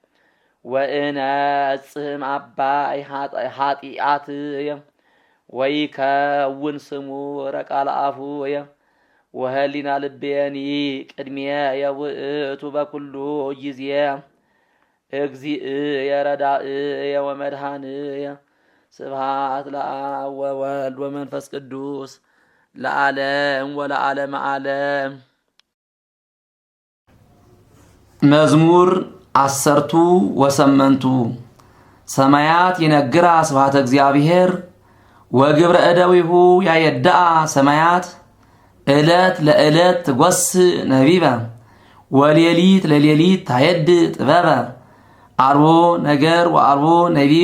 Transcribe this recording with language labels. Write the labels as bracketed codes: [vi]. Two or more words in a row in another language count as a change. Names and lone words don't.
[gez] ወእነጽህም አባይ ኃጢአትየ ወይከውን ስሙረ ቃለ አፉየ ወህሊና ልቤኒ ቅድሜየ ውእቱ በኩሉ ጊዜ እግዚእየ ረዳእየ ወመድኃኒየ ስብሐት ለአብ ወወልድ ወመንፈስ ቅዱስ ለዓለም ወለዓለመ ዓለም። መዝሙር 18 ሰማያት ይነግራ ስብሐተ እግዚአብሔር ወግብረ እደዊሁ ያየድአ ሰማያት ዕለት ለዕለት ትጐስእ ነቢበ ወሌሊት ለሌሊት ታየድ ጥበበ አልቦ ነገር ወአልቦ ነቢብ